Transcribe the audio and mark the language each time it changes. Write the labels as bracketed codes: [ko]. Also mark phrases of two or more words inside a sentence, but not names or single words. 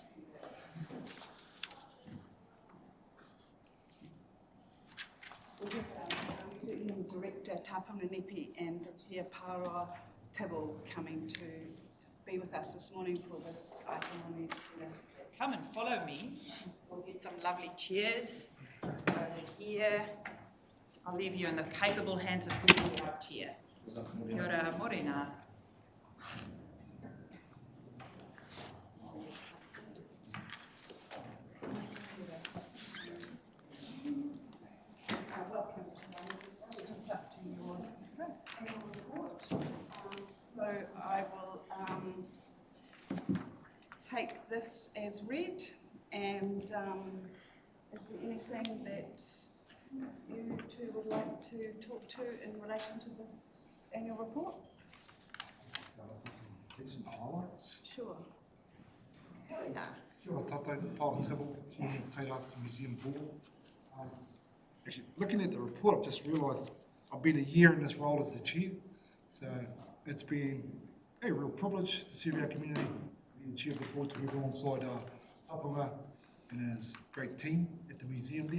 [en] We have Museum Director Tapunga Nepi and the Chair Pāroa Tibble coming to be with us this morning for this item on the agenda. Come and follow me. We'll get some lovely chairs over here. I'll leave you in the capable hands of Huri, our chair. [mi] Kia ora, morena. [en] Welcome. We're just up to your annual report. So I will take this as read, and is there anything that you two would like to talk to in relation to this annual report? Some highlights. Sure. [mi] Kia ora tātou, Paul Tibble, [en] Chair of the Tairāwhiti Museum Board. Actually, looking at the report, I've just realised I've been a year in this role as the chair, so it's been a real privilege to serve our community, being chair of the board to work alongside Tapunga and his great team at the museum there.